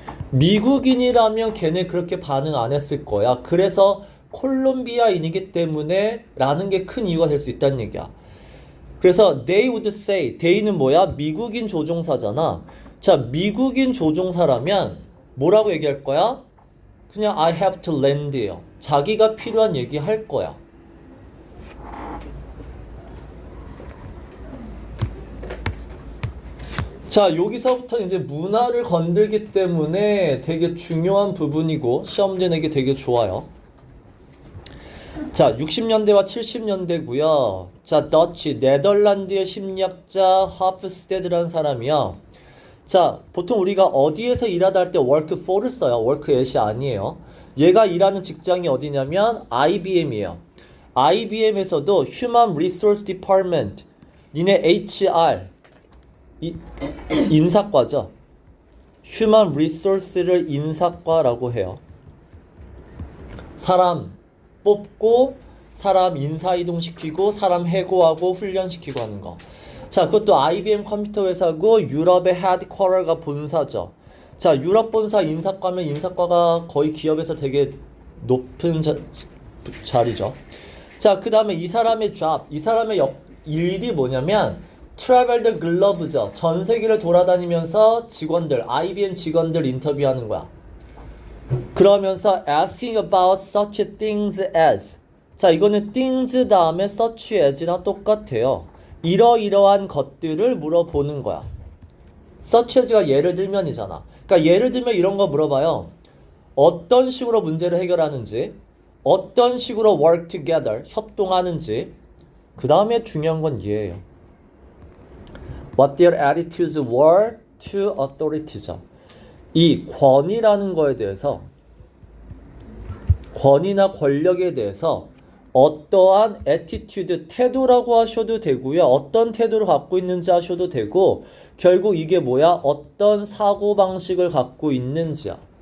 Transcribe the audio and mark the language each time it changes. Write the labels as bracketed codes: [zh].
[ko] 미국인이라면 걔네 그렇게 반응 안 했을 거야. 그래서 콜롬비아인이기 때문에 라는 게 큰 이유가 될 수 있다는 얘기야. 그래서 [en] they would say, they는 뭐야? [ko] 미국인 조종사잖아. 자, 미국인 조종사라면 뭐라고 얘기할 거야? [en] 그냥 I have to land예요. [ko] 자기가 필요한 얘기 할 거야. 자, 여기서부터 이제 문화를 건들기 때문에 되게 중요한 부분이고 시험지 내기 되게 좋아요. 자, 60년대와 70년대고요. 자, 더치 네덜란드의 심리학자 하프스테드라는 사람이요. 자, 보통 우리가 어디에서 일하다 할 때 work for를 써요. work at이 아니에요. 얘가 일하는 직장이 어디냐면 IBM이에요. [en] IBM에서도 Human Resource Department, [ko] 니네 HR 인사과죠. Human Resource를 인사과라고 해요. 사람 뽑고 사람 인사이동시키고 사람 해고하고 훈련시키고 하는 거. 자, 그것도 IBM 컴퓨터 회사고 유럽의 헤드쿼터가 본사죠. 자, 유럽 본사 인사과면 인사과가 거의 기업에서 되게 높은 자리죠. 자, 그 다음에 이 사람의 job, 이 사람의 일이 뭐냐면 [en] travel the globe [ko] 죠. 전 세계를 돌아다니면서 직원들, IBM 직원들 인터뷰하는 거야. [en] 그러면서 asking about such things as, 자, [ko] 이거는 things 다음에 [en] such as랑 똑같아요. [ko] 이러이러한 것들을 물어보는 거야. such as가 예를 들면이잖아. 그러니까 예를 들면 이런 거 물어봐요. 어떤 식으로 문제를 해결하는지, 어떤 식으로 [en] work together, [ko] 협동하는지. 그 다음에 중요한 건 얘예요. [en] What their attitudes were to authority죠. [ko] 이 권위라는 거에 대해서, 권위나 권력에 대해서 어떠한 attitude, 태도라고 하셔도 되고요. 어떤 태도를 갖고 있는지 하셔도 되고, 결국 이게 뭐야? 어떤 사고방식을 갖고 있는지야.